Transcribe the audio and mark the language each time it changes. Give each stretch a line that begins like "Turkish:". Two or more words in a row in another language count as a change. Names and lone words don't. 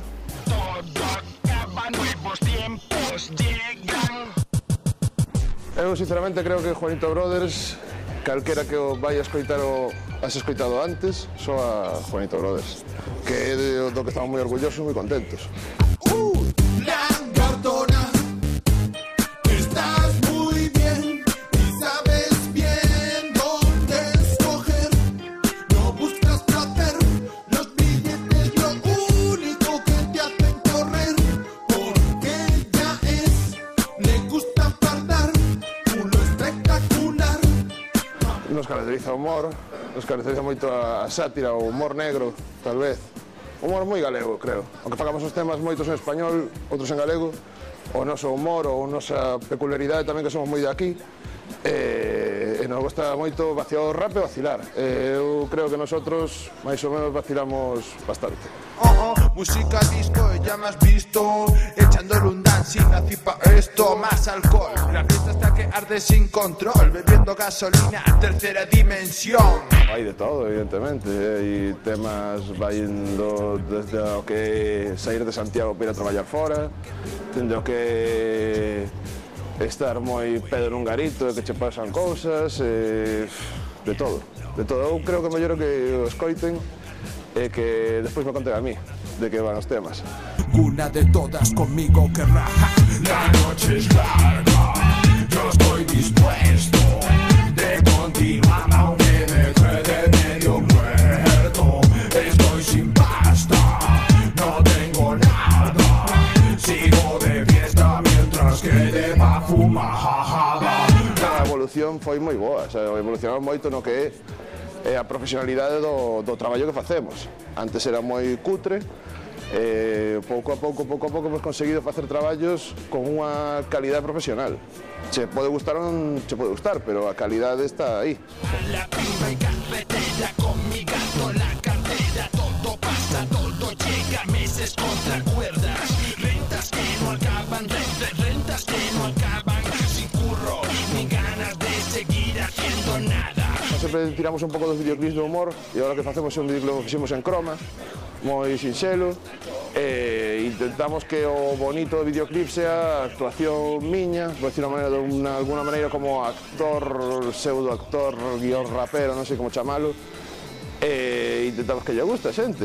Spanish: Todo acaba, nuevos tiempos llegan.
Galician: Eu sinceramente creo que Juanito Brothers, calquera que o vai a escoitar o has escoitado antes, soa Juanito Brothers, que é do que estamos moi orgullosos e moi contentos.
Spanish: Lagartona, estás muy bien y sabes bien dónde escoger. No buscas placer, los billetes lo único que te hacen correr, porque ella le gusta fardar.
Galician: Nos caracteriza o humor, nos caracteriza moito a sátira, o humor negro, tal vez. Humor moi galego, creo. Aunque facamos os temas moitos en español, outros en galego, o noso humor, ou nosa peculiaridade tamén que somos moi de aquí, e nos gusta moito vacilar o rap e vacilar. Eu creo que nosotros, máis ou menos, vacilamos bastante.
Spanish: Música disco, ya me has visto echándole un dancing, así pa' esto, más alcohol. La fiesta está que arde sin control, bebiendo gasolina, tercera dimensión.
Galician: Hai de todo, evidentemente. Hai temas vaindo desde o que sair de Santiago para ir a traballar fora, dende o que estar moi pedo nun garito e que che pasan cousas, de todo. De todo. Eu creo que mellor que o escoiten e que despois me conten a mí de que van os temas.
Spanish: Una de todas conmigo que raja. La noche es larga, yo estoy dispuesto de continuar aunque me quede medio muerto. Estoy sin pasta, no tengo nada, sigo de fiesta mientras quede pa' fumar.
Galician: A evolución foi moi boa, evolucionamos moito no que é a profesionalidade do traballo que facemos. Antes era moi cutre, pouco a pouco hemos conseguido facer traballos con unha calidade profesional. Che pode gustar ou non che pode gustar, pero a calidade está aí.
Spanish: La piba y carretera con mi gato, la cartera, todo pasa, todo llega, meses contra cuerdas, rentas que no acaban, rentas que no acaban, sin curro, ni ganas de seguir haciendo nada.
Galician: Sempre tiramos un pouco dos videoclips do humor e agora que facemos un videoclip que fixemos en croma, moi sinxelo, e intentamos que o bonito do videoclip sea a actuación miña,
Spanish: por decir de alguna
Galician: maneira como actor, pseudoactor, guión rapero, non sei como chamalo, e intentamos que lle guste a xente.